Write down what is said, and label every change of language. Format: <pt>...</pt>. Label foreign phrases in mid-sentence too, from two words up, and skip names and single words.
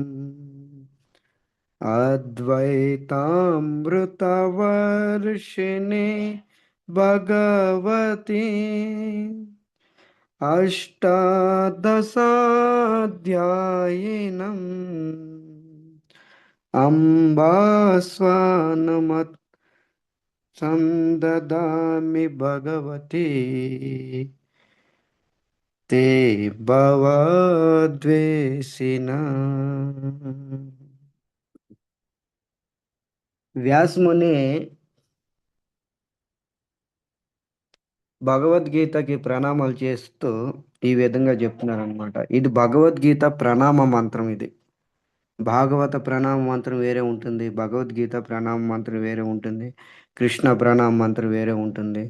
<sa>अद्वैतामृतवर्षिणि भगवती अष्टादशाध्यायिनम् अम्बा स्वानमत् संददामि भगवती ते भवद्वेषिणा.</sa> <te>వ్యాసముని భగవద్గీతకి ప్రణామాలు చేస్తూ ఈ విధంగా చెప్తున్నారనమాట. ఇది భగవద్గీత ప్రణామ మంత్రం. ఇది భాగవత ప్రణామ మంత్రం వేరే ఉంటుంది, భగవద్గీత ప్రణామ మంత్రం వేరే ఉంటుంది, కృష్ణ ప్రణామ మంత్రం వేరే ఉంటుంది.</te>